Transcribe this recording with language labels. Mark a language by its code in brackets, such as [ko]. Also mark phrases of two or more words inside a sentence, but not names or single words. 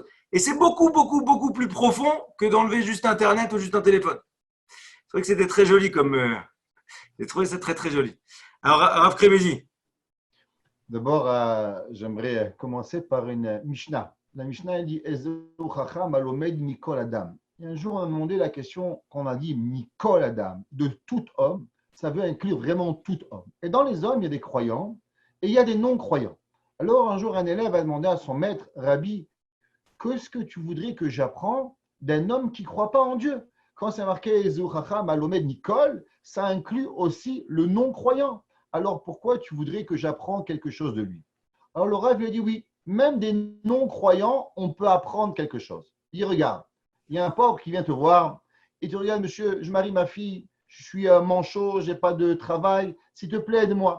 [fr] Et c'est beaucoup, beaucoup, beaucoup plus profond que d'enlever juste Internet ou juste un téléphone. C'est vrai que c'était très joli comme. J'ai trouvé ça très, très joli. Alors, Rav Kremezi. D'abord, j'aimerais commencer par une Mishnah. La Mishnah, elle dit [he] איזהו חכם הלומד מכל אדם. [fr] Et un jour, on a demandé la question qu'on a dit [he] מכל אדם, [fr] de tout homme. Ça veut inclure vraiment tout homme. Et dans les hommes, il y a des croyants et il y a des non-croyants. Alors, un jour, un élève a demandé à son maître, Rabbi, qu'est-ce que tu voudrais que j'apprends d'un homme qui ne croit pas en Dieu? Quand c'est marqué [he] איזהו חכם הלומד מכל, [fr] ça inclut aussi le non-croyant. Alors pourquoi tu voudrais que j'apprenne quelque chose de lui? Alors le Rav lui a dit oui, même des non-croyants, on peut apprendre quelque chose. Il dit regarde, il y a un pauvre qui vient te voir et tu regardes monsieur, je marie ma fille, je suis manchot, je n'ai pas de travail, s'il te plaît aide-moi.